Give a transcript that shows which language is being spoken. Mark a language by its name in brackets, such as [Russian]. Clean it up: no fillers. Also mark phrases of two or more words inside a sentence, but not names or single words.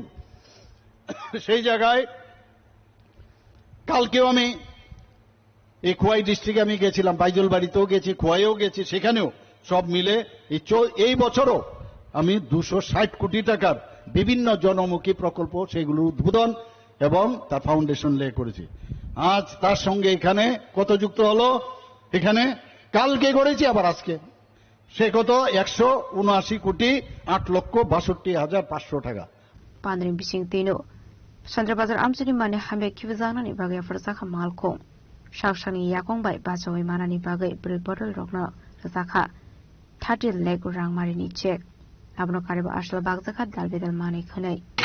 [Bangla] সেই জায়গায় কালকেও আমি এই খোয়াই ডিস্ট্রিক্টে আমি গেছিলাম, বাইজল বাড়িতেও গেছি, খোয়াইও গেছি, সেখানেও সব মিলে এই বছরও আমি 260 কোটি টাকার বিভিন্ন জনমুখী প্রকল্প সেগুলো উদ্বোধন এবং তার [English] foundation lay [Bangla] করেছি। আজ তার সঙ্গে এখানে কত যুক্ত হলো, এখানে কালকে করেছি আবার আজকে, সে কত 179 কোটি 8,62,500 টাকা। [Kok Borok] Pandrin bising tino Chandrabazar amsini mane hambe kibizana ni bagai farsakha malko shakshani yakong bai bachawai manani bagai bril bottle rokna rasakha 30 leg rang mari ni check abno kariba ashla bagzakha dalbedal mane khanai